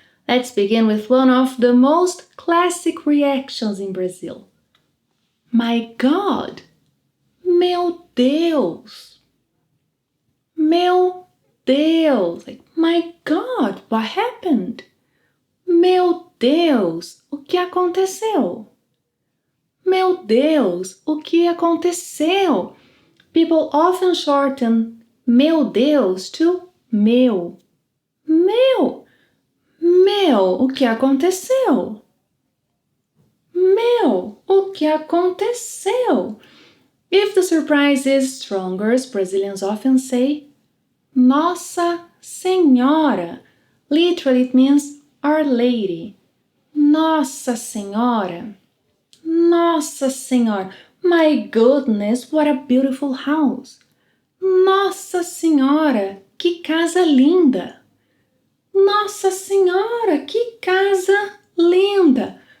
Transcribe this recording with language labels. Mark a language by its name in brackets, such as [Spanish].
[English] Let's begin with one of the most classic reactions in Brazil. My God! [Portuguese] Meu Deus! Meu Deus! [English] Like, my God, what happened? [Portuguese] Meu Deus, o que aconteceu? Meu Deus, o que aconteceu? [English] People often shorten meu Deus to meu. Meu! [Portuguese] Meu, o que aconteceu? Meu, o que aconteceu? [English] If the surprise is stronger, Brazilians often say Nossa Senhora. Literally, it means Our Lady. Nossa Senhora. [Portuguese] Nossa Senhora. [English] My goodness, what a beautiful house. [Portuguese] Nossa Senhora, que casa linda. Nossa Senhora, que casa linda!